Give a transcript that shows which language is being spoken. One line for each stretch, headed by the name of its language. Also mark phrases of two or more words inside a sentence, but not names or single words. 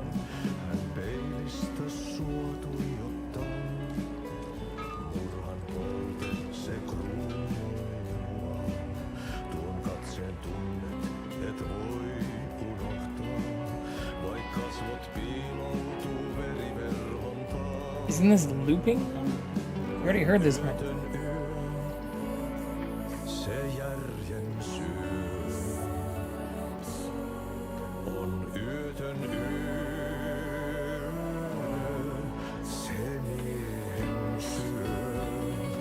Finnish: Hän peilistä sua tuijottaa. Murhan polte se kruunua. Tuon katseen tunnet et voi unohtaa. Vaik kasvot piiloutuu veriverhontaan.
English: Isn't this looping? We already heard this one.
Finnish: Se järjen syy on yötön yö. Se miehen syö.